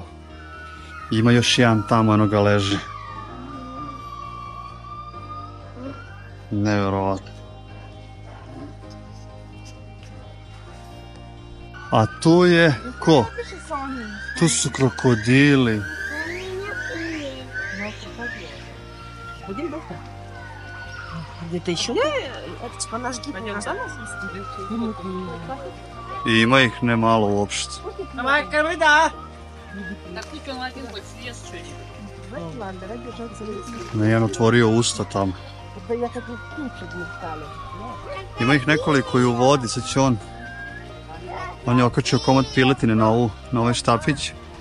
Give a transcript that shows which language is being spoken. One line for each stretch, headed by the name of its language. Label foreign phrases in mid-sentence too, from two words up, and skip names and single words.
Serbian: Ima još jedan tamo, eno ga leži. Nevjerovatno. A tu je ko? Tu su krokodili.
Russian: Где-то еще? Это типа наш гид.
Serbian: I ima ih ne malo uopšte. Ne, jedan otvorio usta tamo. Ima ih nekoliko i u vodi, sad će on je okačio komad piletine na ovaj štapić.